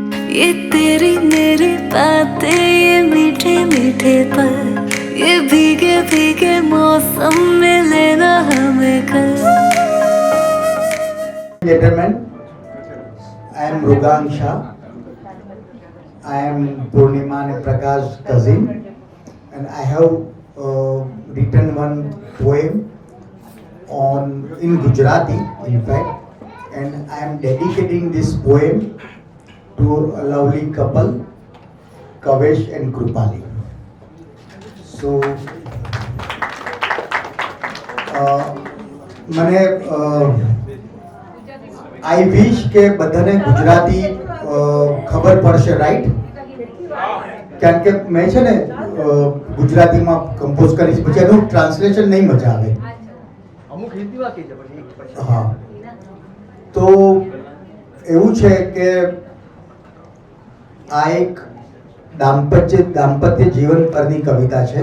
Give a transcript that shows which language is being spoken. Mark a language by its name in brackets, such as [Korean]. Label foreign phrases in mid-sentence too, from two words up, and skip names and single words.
[Hindi] ये तेरी मेरी बातें, ये मीठे मीठे पल, ये भीगे भीगे मौसम में लेना हमें कल। [English] Gentlemen, I am Rugang Shah. I am Purnima and Prakash's cousin, and I have written one poem in Gujarati, in fact, and I am dedicating this poem to a lovely couple, Kavesh and Krupali. So, I wish [Gujarati] કે બધાને ગુજરાતી ખબર પડશે, રાઈટ? કારણ કે મેં છે ને ગુજરાતીમાં કમ્પોઝ કરી છે, પછી એનું ટ્રાન્સલેશન નહીં મજા આવે. અમુક હિન્દીમાં કહી દે પછી. હા, તો એવું છે કે આ એક દાંપત્ય જીવન પરની કવિતા છે.